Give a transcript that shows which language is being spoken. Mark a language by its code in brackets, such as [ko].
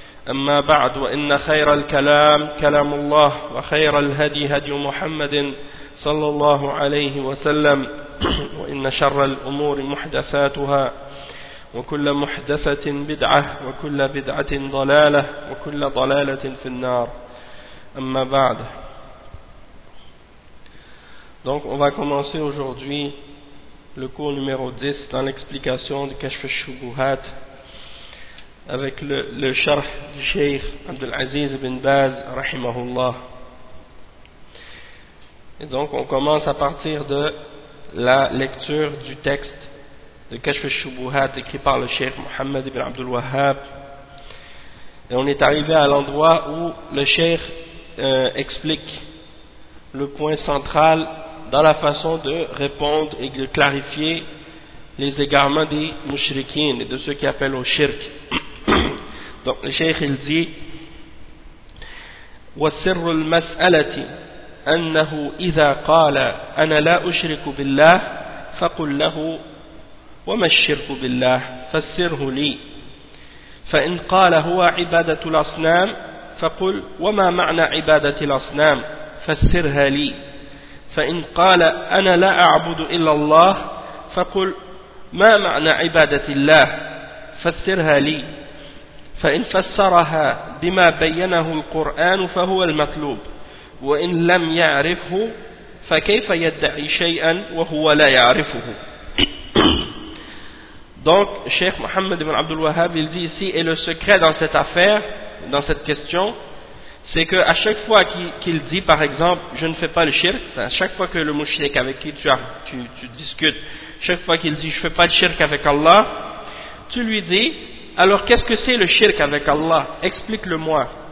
[ar] أما بعد وإن خير الكلام كلام الله وخير الهدي هدي محمد صلى الله عليه وسلم وإن شر الأمور محدثاتها وكل محدثة بدعة وكل بدعة ضلالة وكل ضلالة في النار أما بعد. [fr] Donc on va commencer aujourd'hui le cours numéro 10 dans l'explication du Kashf al-Shubuhat avec le sharh du Sheikh Abdul Aziz ibn Baz rahimahullah. Et donc on commence à partir de la lecture du texte de Kashf al-Shubuhat écrit par le Cheikh Mohammed ibn Abdul Wahhab. Et on est arrivé à l'endroit où le Cheikh explique le point central dans la façon de répondre et de clarifier les égarements des mushrikines et de ceux qui appellent au shirk. Donc le Cheikh il dit [ar] « وَسِرُّ الْمَسْأَلَةِ أَنَّهُ إِذَا قَالَ أَنَا لَا أُشْرِكُ بِاللَّهِ فَقُلْ لَهُ وما الشرك بالله فسره لي فإن قال هو عبادة الأصنام فقل وما معنى عبادة الأصنام فسرها لي فإن قال أنا لا أعبد إلا الله فقل ما معنى عبادة الله فسرها لي فإن فسرها بما بينه القرآن فهو المطلوب وإن لم يعرفه فكيف يدعي شيئا وهو لا يعرفه. [fr] Donc, Cheikh Mohammed ibn Abdul Wahhab, il dit ici, et le secret dans cette affaire, dans cette question, c'est qu'à chaque fois qu'il dit, par exemple, je ne fais pas le shirk, à chaque fois que le mushrik avec qui tu discutes, chaque fois qu'il dit, je ne fais pas le shirk avec Allah, tu lui dis, alors qu'est-ce que c'est le shirk avec Allah? Explique-le-moi.